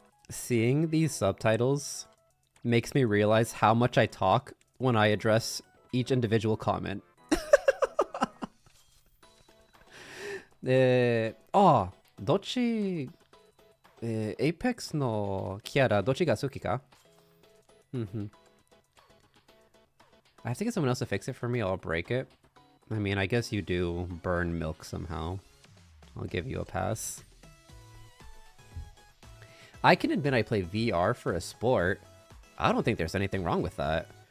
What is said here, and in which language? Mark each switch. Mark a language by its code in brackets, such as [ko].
[en] Seeing these subtitles makes me realize how much I talk when I address each individual comment. [ja] Oh, どっち、Apex のキャラどっちが好きか? [en] I have to get someone else to fix it for me. I'll break it. I mean, I guess you do burn milk somehow. I'll give you a pass. I can admit I play VR for a sport. I don't think there's anything wrong with that.